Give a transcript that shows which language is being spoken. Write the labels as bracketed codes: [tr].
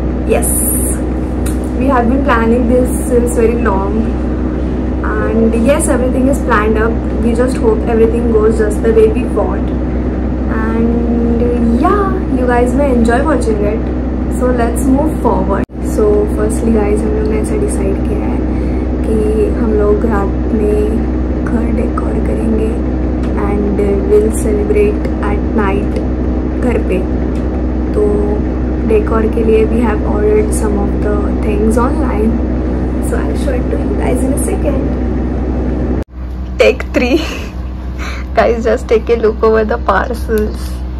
[en] Yes, we have been planning this since very long, and yes, everything is planned up. We just hope everything goes just the way we want, and yeah, you guys may enjoy watching it. So let's move forward. So firstly guys, [hi] हम लोग ने ऐसा decide किया है कि हम लोग रात में घर डेकोर करेंगे [en] and will celebrate at night [hi] घर पे. तो डेकोर के लिए [en] We have ordered some of the things online, so I will show it to you guys in a second. Take 3 guys, just take a look over the parcels.